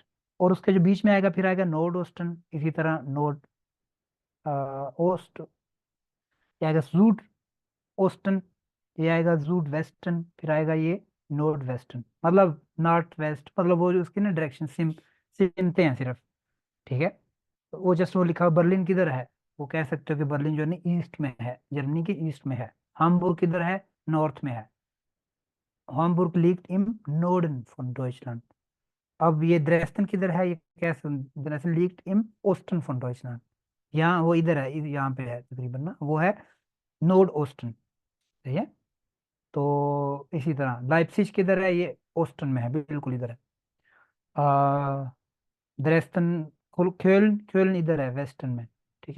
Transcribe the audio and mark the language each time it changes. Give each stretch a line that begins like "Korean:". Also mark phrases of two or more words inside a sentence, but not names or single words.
Urdu: اور اس کے جو بیچ میں آئے گا پھر آئے گا
German: Nord Osten,
Urdu: اسی طرح
German: Nord Ost,
Urdu: یہ آئے گا
German: Süd Osten,
Urdu: یہ آئے گا
German: Süd Western,
Urdu: پھر آئے گا یہ
English: north western.
Urdu: مطلب
English: north west,
Urdu: مطلب وہ جو اس کی نا ڈائریکشن سمتے ہیں صرف، ٹھیک ہے. تو وہ جسٹ وہ لکھا ہوا برلن کدھر ہے، وہ کہہ سکتے ہو کہ برلن جو ہے نا ایسٹ میں ہے، جرمنی کے ایسٹ میں ہے, जर्मनी के ईस्ट में है। ہامبرگ کدھر ہے، نارتھ میں ہے.
German: हामबुर्ग लिegt im Norden von Deutschland।
Urdu: اب یہ درسٹن کدھر ہے، یہ کیسے، درسٹن
German: liegt im Osten von Deutschland।
Urdu: یہاں وہ ادھر ہے، یہاں پہ ہے تقریباً نا، وہ ہے
German: Nord Osten,
Urdu: صحیح ہے. تو اسی طرح لائپسز کدھر ہے، یہ اوسٹن میں ہے، بالکل ادھر ہے. آ، درسٹن، کیولن، کیولن ادھر ہے ویسٹرن میں، ٹھیک ہے.